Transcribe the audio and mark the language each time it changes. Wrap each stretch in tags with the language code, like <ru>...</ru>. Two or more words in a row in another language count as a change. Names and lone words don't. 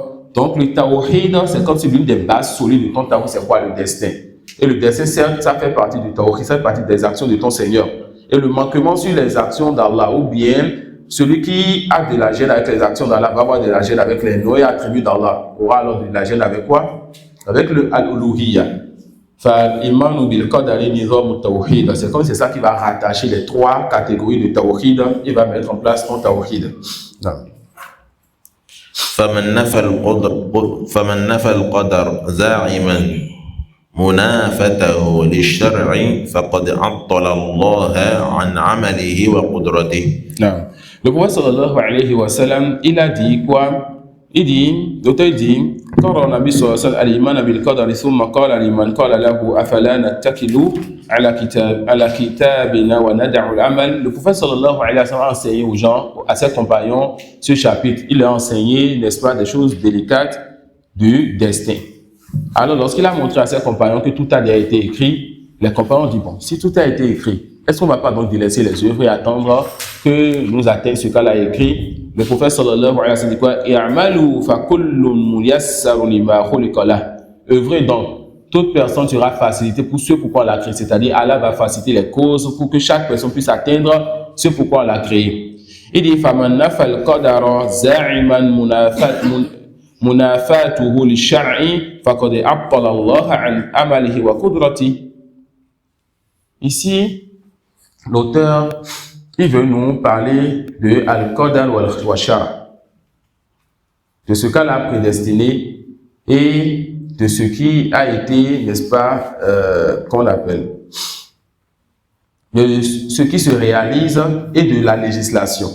<fr>Donc, le tawhid, c'est comme si l'une des bases solides de ton tawhid, c'est quoi? Le destin. Et le destin, certes, ça fait partie du tawhid, ça fait partie des actions de ton Seigneur. Et le manquement sur les actions d'Allah, ou bien celui qui a de la gêne avec les actions d'Allah, va avoir de la gêne avec les noms et attributs d'Allah. Aura alors de la gêne avec quoi? Avec le al-uluhiyya.</fr> <ar>فالإيمان بالقدر نظام التوحيد.</ar> <fr>C'est comme c'est ça qui va rattacher les trois catégories de tawhid et va mettre en place ton tawhid.</fr> <ar>فمن نفى القدر زاعما منافته للشرع فقد عطل الله عن عمله وقدرته.</ar> <fr>Le prophète</fr> <ar>صلى الله عليه وسلم,</ar> <fr>il a dit quoi? Il dit, l'auteur dit, quand on a mis sur</fr> <ar>الإيمان بالقدر ثم قال لمن قال له أفلا نتكل على كتابنا وندع العمل.</ar> <fr>Le prophète</fr> <ar>صلى الله عليه وسلم</ar> <fr>a enseigné aux gens, à ses compagnons, ce chapitre. Il a enseigné, n'est-ce pas, des choses délicates du destin. Alors, lorsqu'il a montré à ses compagnons que tout a déjà été écrit, les compagnons ont dit, bon, si tout a été écrit, est-ce qu'on ne va pas donc délaisser les œuvres et attendre que nous atteignent ce qu'Allah a écrit? Le prophète</fr> <ar>صلى الله عليه وسلم</ar> <fr>dit quoi?</fr> <ar>اعملوا فكل ميسر لما خلق له.</ar> <fr>Œuvrez donc, toute personne sera facilitée pour ce pourquoi on l'a créé, c'est-à-dire Allah va faciliter les causes pour que chaque personne puisse atteindre ce pourquoi on l'a créé. Il dit</fr> <ar>فمن نفى القدر زاعما منافاته للشرع فقد عطل الله عن عمله وقدرته.</ar> <fr>Ici, l'auteur, il veut nous parler de</fr> <ar>القدر والشرع,</ar> <fr>de ce qu'Allah a prédestiné et de ce qui a été, n'est-ce pas, qu'on appelle, de ce qui se réalise et de la législation.</fr>